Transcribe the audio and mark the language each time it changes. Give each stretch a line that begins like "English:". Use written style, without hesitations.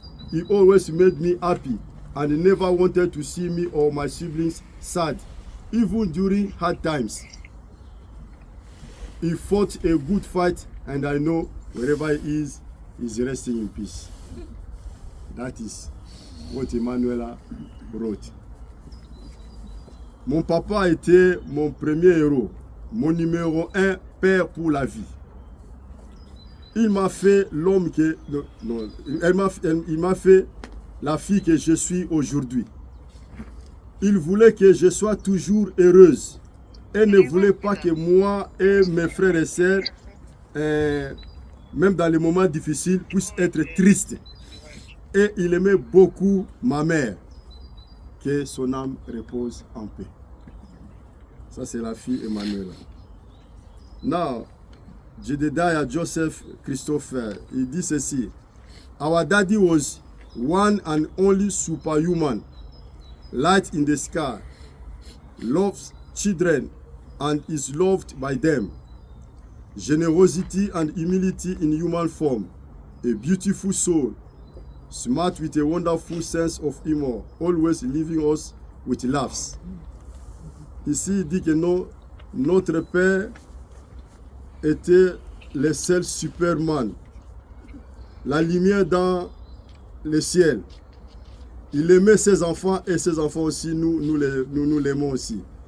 English: He always made me happy and he never wanted to see me or my siblings sad, even during hard times. He fought a good fight and I know wherever he is, he's resting in peace. That is what Emanuela wrote.
French: Mon papa a été mon premier héros, mon numéro 1 père pour la vie. Il m'a fait l'homme que... Non, il m'a fait la fille que je suis aujourd'hui. Il voulait que je sois toujours heureuse. Elle ne voulait pas que moi et mes frères et sœurs, même dans les moments difficiles, puissent être tristes. Et il aimait beaucoup ma mère. Que son âme repose en paix. Ça, c'est la fille Emmanuel.
English: Now, Jedidiah Joseph Christopher,
French: il dit ceci:
English: our daddy was one and only superhuman, light in the sky, loves children and is loved by them, generosity and humility in human form, a beautiful soul, smart with a wonderful sense of humor, always leaving us with laughs.
French: Ici, il dit que notre Père était le seul Superman, la lumière dans le ciel. Il aimait ses enfants et ses enfants aussi, nous l'aimons aussi.